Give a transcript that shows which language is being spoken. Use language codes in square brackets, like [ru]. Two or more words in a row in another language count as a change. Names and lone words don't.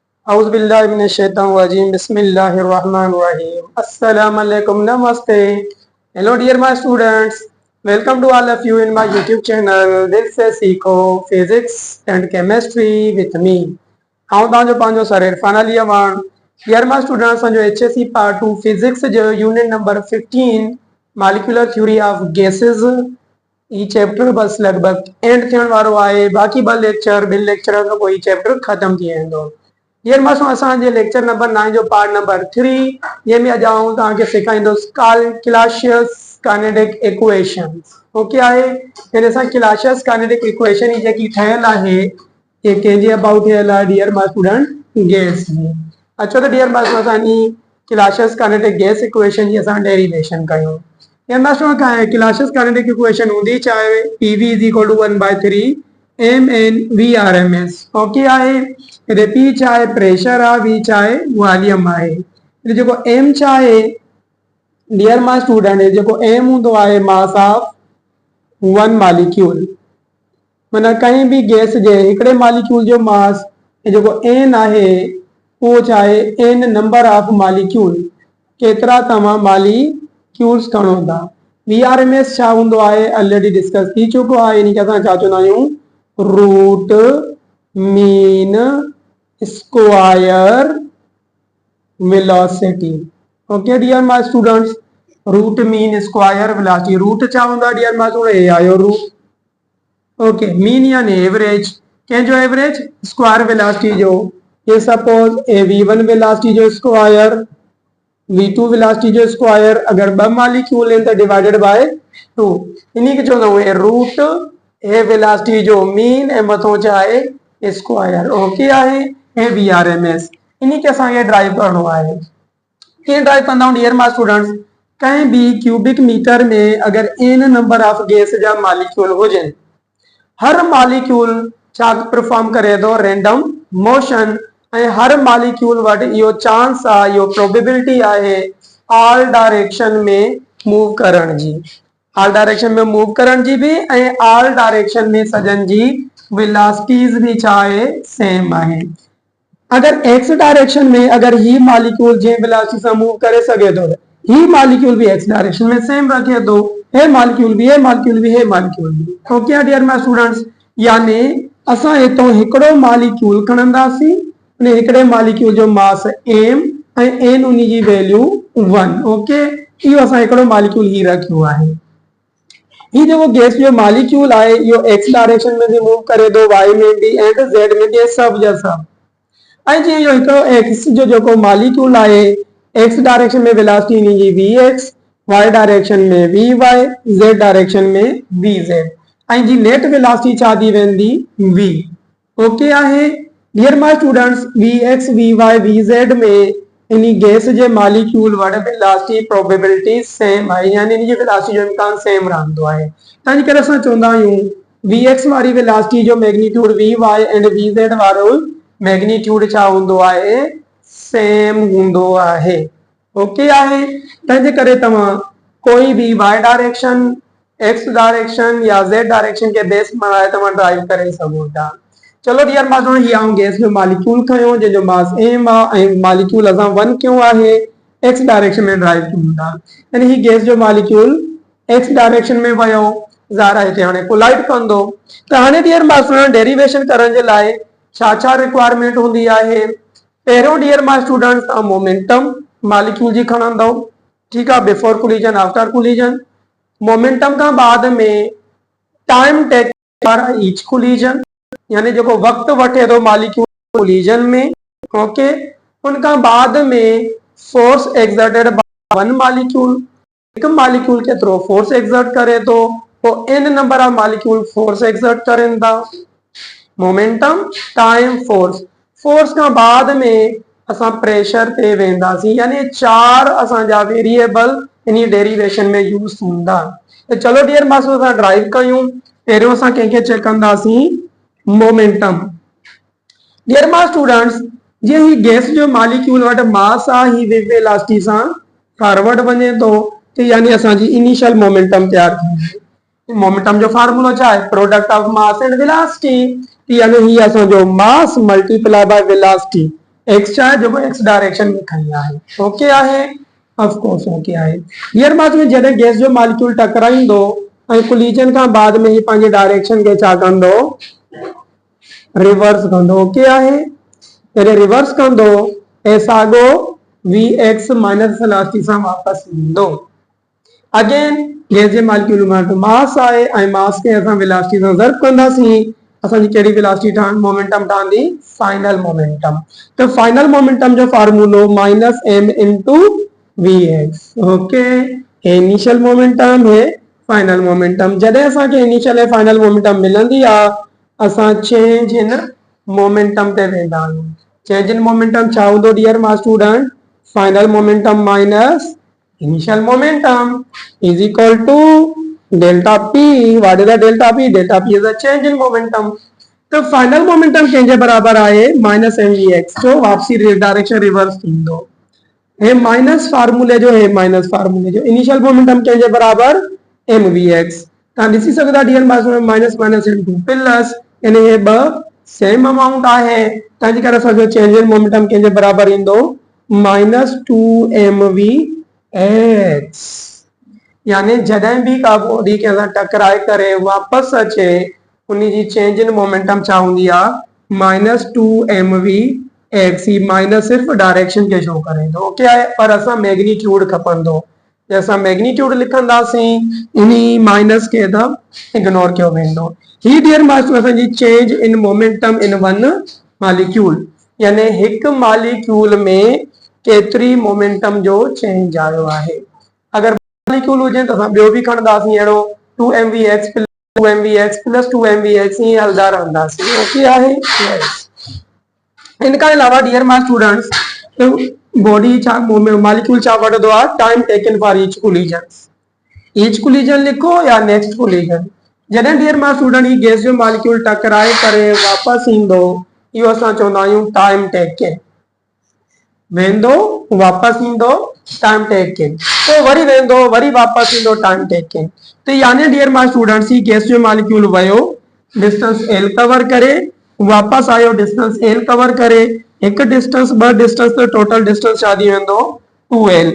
[ar] أعوذ بالله من الشيطان الرجيم. بسم الله الرحمن الرحيم. Assalamualaikum. [en] Namaste. Hello, dear my students. Welcome to all of you in my YouTube channel. This is Seekho Physics and Chemistry with me. [sd] आऊं तव्हांजो पंहिंजो सर इरफान अली अवान. [en] Dear my students, [sd] असांजो HSC Part 2 Physics जो [en] unit number 15 [sd] Molecular Theory of Gases ई चैप्टर बस लगभग एंड थियण वारो आहे. बाक़ी ॿ लेक्चर ॿिनि लेक्चरनि खां पोइ चैप्टर ख़तम थी वेंदो. [en] dear master [sd] असांजे [en] lecture number 9 [sd] जो [en] part number 3 [sd] जंहिंमें अॼु आऊं तव्हांखे सेखारींदुसि [en] Clausius kinetic equations. [sd] ओके आहे. यानी असां [en] Clausius kinetic equation [sd] जी जेकी ठहियल आहे ये कंहिंजे अबाउट ठहियल आहे [en] dear my student [sd] गैस जी. अचो त [en] dear master [sd] असांजी [en] Clausius kinetic gas equation [sd] जी असां डेरिवेशन कयूं. [en] dear master Clausius kinetic equation [sd] हूंदी चाहे PV = 1/3 MnVRMS. ओके आहे. P चाहे प्रेशर आहे, V चाहे वॉल्यूम आहे. जेको M चाहे [en] dear my student [sd] जेको M हूंदो आहे [en] mass of one molecule. [sd] माना कहीं भी गैस जे हिकिड़े मॉलिक्यूल जो मास जेको N आहे वो चाहे [en] N number of molecule [sd] केतिरा तव्हां मॉलिक्यूल्स खणो था. VRMS छा हूंदो आहे [en] already discuss [sd] थी चुको आहे. इन खे असां छा चवंदा आहियूं [en] root mean square velocity. OK dear my students, root mean square velocity. [sd] रूट छा हूंदा [en] dear my student [sd] ए आयो रूट. [en] OK mean [sd] यानी एवरेज. कंहिंजो [en] average square velocity [sd] जो. ये [en] suppose V1 velocity [sd] जो स्क्वायर V2 वेलोसिटी जो स्क्वायर अगर ॿ मॉलिक्यूल आहिनि त [en] divided by 2. [sd] इन्ही खे चवंदा आहियूं रूट ए वेलोसिटी जो मीन ऐं मथों छा आहे स्क्वायर. ओके आहे. ऐं VRMS इन्ही खे असांखे ड्राइव करणो आहे. कीअं ड्राइव कंदा आहियूं [en] dear my students. [sd] कंहिं बि [en] cubic meter [sd] में अगर [en] n number of gas [sd] जा मॉलिक्यूल हुजनि, हर मॉलिक्यूल छा परफॉर्म करे थो [en] random motion. [sd] ऐं हर मॉलिक्यूल वटि इहो चांस आहे, इहो प्रोबेबिलिटी आहे [en] all direction [sd] में मूव करण जी. [en] all direction [sd] में मूव करण जी भी ऐं [en] all direction [sd] में सजन जी वेलोसिटीज भी छा आहे सेम आहे. अगर [en] x direction [sd] में अगर ही मॉलिक्यूल जे वेलोसिटी से मूव करे सके तो ही मॉलिक्यूल भी [en] x direction [sd] में सेम रखे तो हे मॉलिक्यूल भी हे मॉलिक्यूल भी हे मॉलिक्यूल भी. [en] OK dear my students, [sd] यानी असां हितों हिकिड़ो मॉलिक्यूल खणंदासीं ने हिकिड़े मॉलिक्यूल जो मास m ऐं n उन जी वैल्यू 1. ओके इहो असां हिकिड़ो मॉलिक्यूल ही रखियो आहे. ही जेको गैस जो मॉलिक्यूल आहे इहो [en] x direction [sd] में भी मूव करे थो, y में भी एंड z में भी सब जा सब. ऐं जीअं इहो हिकिड़ो एक्स जो जेको मॉलिक्यूल आहे [en] x direction [sd] में वेलोसिटी इन जी vx, [en] y direction [sd] में vy, [en] z direction [sd] में vz ऐं जी [en] net velocity [sd] छा थी वेंदी v. ओके आहे. [en] dear my students [sd] vx, vy, vz में इन गैस जे मॉलिक्यूल वटि [en] velocity probability same [sd] आहे, यानी इन जी वेलोसिटी जो इम्कान सेम रहंदो आहे. तंहिंजे करे असां चवंदा आहियूं vx वारी वेलोसिटी जो मैग्नीट्यूड [en] vy and vz [sd] वारो मैग्नीट्यूड छा हूंदो आहे सेम हूंदो आहे. ओके आहे. तंहिंजे करे तव्हां कोई भी [en] y direction, x direction [sd] या [en] z direction [sd] के बेस बनाए तव्हां ड्राइव करे सघो था. चलो [en] dear master [sd] ही आऊं गैस जो मॉलिक्यूल खयो जंहिंजो मास m आहे ऐं मॉलिक्यूल असां 1 क्यों आहे [en] x direction [sd] में ड्राइव कयूं था. यानी ही गैस जो मॉलिक्यूल [en] x direction [sd] में वयो ज़ारा हिते हाणे कोलाइड कंदो. त हाणे [en] dear master [sd] डेरिवेशन करण जे लाइ छा छा रिक्वायरमेंट हूंदी आहे. पहिरियों [en] dear my students [sd] तव्हां मोमेंटम मॉलिक्यूल जी खणंदव. ठीकु आहे. [en] before collision after collision. [sd] मोमेंटम खां बाद में [en] time take for each collision, [sd] यानी जो वक्त वठे तो मॉलिक्यूल कोलिजन में. ओके. उनका बाद में [en] force exerted by one molecule. [sd] एक मॉलिक्यूल के थ्रू [en] force exert [sd] करे तो वो [en] n number of molecule force exert [sd] करें था. [en] momentum, time, force. [sd] फोर्स का बाद में असां प्रेशर ते वेंदासीं. यानी 4 असांजा वेरिएबल इन डेरिवेशन में यूज थींदा. तो चलो [en] dear master [sd] असां ड्राइव कयूं. पहिरियों असां कंहिंखे चेक कंदासीं मोमेंटम. [en] dear my students [sd] जे ही गैस जो मॉलिक्यूल वटि मास आहे ही वेलोसिटी सां फॉरवर्ड वञे तो यानी असांजी [en] initial momentum [sd] तैयार थींदी. मोमेंटम जो फार्मूला छा आहे [en] product of mass and velocity. [sd] यानी ही असांजो मास [en] multiply by velocity x [sd] छा जेको [en] x direction [sd] में खणी आहे, ओके आहे, [en] of course [sd] ओके आहे। हींअर मां में जॾहिं गैस जो मॉलिक्यूल टकराईंदो ऐं कोलिजन खां बाद में ही पंहिंजे डायरेक्शन खे छा कंदो, रिवर्स कंदो, ओके आहे। जॾहिं रिवर्स कंदो ऐं साॻो [en] v x minus velocity [sd] सां वापस ईंदो। अगेन गैस जे मॉलिक्यूल में मास आहे ऐं मास खे असां वेलोसिटी सां ज़र्ब कंदासीं, असांजी कहिड़ी वेलोसिटी मोमेंटम ठहंदी, [en] final momentum. [sd] तो [en] final momentum [sd] जो फार्मूलो [en] minus m into v x, OK. initial momentum है final momentum. [sd] जॾहिं असांखे इनिशियल ऐं [en] final momentum [sd] मिलंदी आहे असां [en] change in momentum [sd] ते वेंदा आहियूं। [en] change in momentum [sd] छा हूंदो [en] dear my student, final momentum minus initial momentum is equal to delta p. What is the delta p? Delta p is a change in momentum. [sd] तो [en] final momentum [sd] कंहिंजे बराबर आहे [en] minus m v x [sd] जो वापसी डायरेक्शन रिवर्स थींदो। हे माइनस फार्मूले जो [en] initial momentum [sd] कंहिंजे बराबर [en] m v x. [sd] तव्हां ॾिसी सघंदा [en] dear mass [sd] में [en] minus minus into plus, [sd] यानी हे ॿ [en] same amount [sd] आहे, तंहिंजे करे असांजो [en] change in momentum [sd] कंहिंजे बराबर ईंदो [en] minus two m v x. [sd] यानी जॾहिं भी का बॉडी के साथ टकराए करे वापस अचे उन जी [en] change in momentum [sd] छा हूंदी आहे [en] minus two m v x. [sd] ही माइनस सिर्फ डायरेक्शन के शो करे थो, ओके आहे, पर असां मैग्नीट्यूड खपंदो। जैसा मैग्नीट्यूड लिखंदासीं इन्ही माइनस के त इग्नोर कयो वेंदो। ही [en] dear master [sd] असांजी [en] change in momentum in one molecule, [sd] यानी हिक मॉलिक्यूल में केतरी मोमेंटम जो चेंज आयो आहे। अगर मॉलिक्यूल हुजे त असां ॿियो बि खणंदासीं अहिड़ो [en] 2mvx plus 2mvx plus 2mvx [sd] ईअं हलंदा रहंदासीं, ओके आहे। इनका अलावा [en] dear my students [sd] बॉडी छा मॉलिक्यूल छा वठंदो आहे [en] time taken for each collision [sd] लिखो या [en] next collision. [sd] जॾहिं [en] dear my student [sd] ही गैस जो मॉलिक्यूल टकराए करे वापस ईंदो इहो असां चवंदा आहियूं [en] time taken. [sd] वेंदो वापस ईंदो [en] time taken, [sd] तो वरी वेंदो वरी वापस ईंदो [en] time taken. [sd] तो यानी [en] dear my students [sd] ही गैस जो मॉलिक्यूल वयो [en] distance l cover [sd] करे वापस आयो [en] distance l cover [sd] करे, एक डिस्टेंस ब डिस्टेंस तो [en] total distance [sd] छा थी वेंदो 2l।